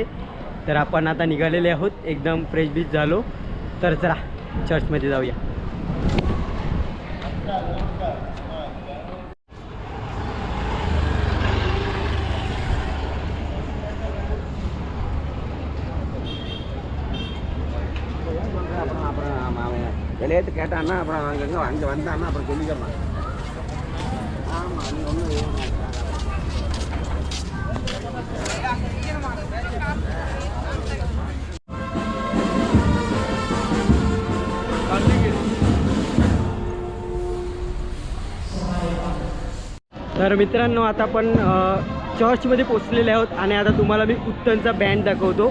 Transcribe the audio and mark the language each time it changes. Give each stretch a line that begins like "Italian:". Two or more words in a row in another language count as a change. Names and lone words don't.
Marathi: तर आपण आता निघालेले आहोत, एकदम
English: fresh beach
Marathi: झालो. तर चला चर्चमध्ये जाऊया.
Tamil: விளையாட்டு கேட்டான்னா அப்புறம் அங்கே வந்தான்னா அப்புறம் சொல்லிக்கிறோம். ஆமாம் நீ ஒன்றும்
Marathi: तर मित्रांनो आता आपण चर्चमध्ये पोचलेले आहोत आणि आता तुम्हाला मी उत्तनचा बँड दाखवतो.